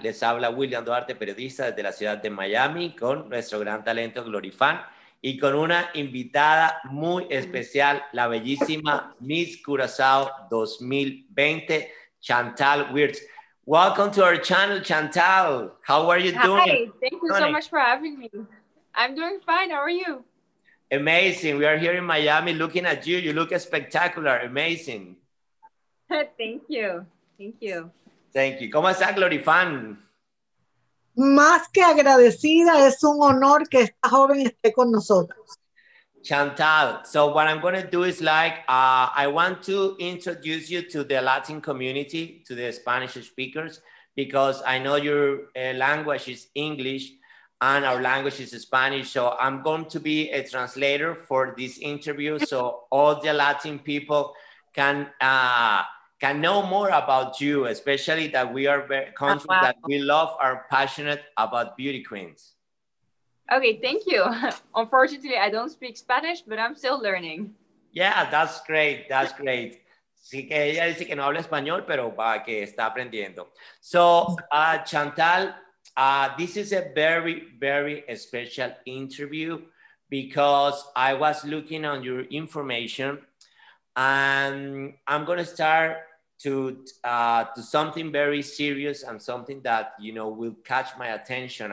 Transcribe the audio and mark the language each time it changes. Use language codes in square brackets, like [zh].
[es] Les habla William Duarte, periodista desde la ciudad de Miami, con nuestro gran talento Glorifan y con una invitada muy especial, la bellísima Miss Curacao 2020, Chantal Wiertz. [en] Welcome to our channel, Chantal. How are you doing? Hi, thank you so much for having me. I'm doing fine. How are you? Amazing. We are here in Miami looking at you. You look spectacular. Amazing. Thank you. Thank you. Thank you. [es] ¿Cómo está, Glorifan? Más que agradecida, es un honor que esta joven esté con nosotros. [en] Chantal, so what I'm going to do is I want to introduce you to the Latin community, to the Spanish speakers, because I know your language is English and our language is Spanish. So I'm going to be a translator for this interview so all the Latin people can know more about you, especially that we are very countries that we love, are passionate about beauty queens. Okay, thank you. Unfortunately, I don't speak Spanish, but I'm still learning. Yeah, that's great. That's great. [es] Sí que ella dice que no habla español, pero que está aprendiendo. [en] So, Chantal, this is a very, very special interview because I was looking on your information and I'm going to start to something very serious and something that, you know, will catch my attention.